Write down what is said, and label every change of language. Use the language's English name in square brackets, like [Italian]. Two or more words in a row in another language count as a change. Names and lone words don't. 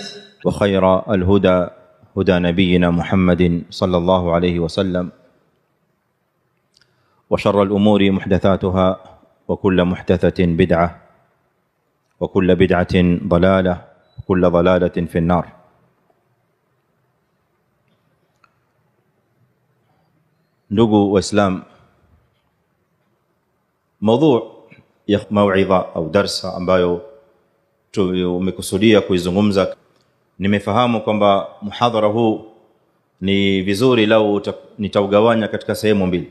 [Arabic] وخير الهدى هدى نبينا محمد صلى الله عليه وسلم وشر الأمور محدثاتها وكل محدثة بدعة وكل بدعة ضلالة وكل ضلالة في النار. [Swahili] ndugu Waislamu, موضوع ya mauidha au darsa ambayo tumekusudia kuizungumza, nimefahamu kwamba muhadhara huu ni vizuri lau nitaugawanya katika sehemu mbili.